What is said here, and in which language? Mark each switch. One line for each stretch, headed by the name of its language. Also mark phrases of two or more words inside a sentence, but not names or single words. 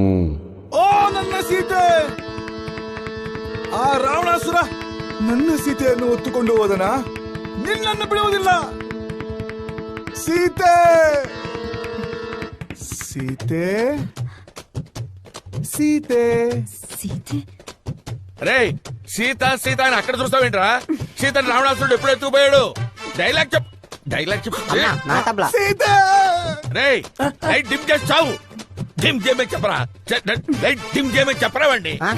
Kannada: ಓ ನನ್ನ ಸೀತೆ! ಆ ರಾವಣಾಸುರ ನನ್ನ ಸೀತೆಯನ್ನು ಹೊತ್ತುಕೊಂಡು ಹೋದನ? ನಿನ್ನನ್ನು ಬಿಡುವುದಿಲ್ಲ. ಸೀತೆ, ಸೀತೆ, ಸೀತೆ,
Telugu: సీతే రే సీత అని అక్కడ చూస్తావేంట్రా? సీతని రావణాసుడు ఎప్పుడు ఎత్తుకుపోయాడు? డైలాగ్ చెప్పు. సీతే! రే లైట్ డిమ్ చేసి చావు. డిమ్ చేయమని చెప్పరా, లైట్ డిమ్ చేయమని చెప్పరా వండి.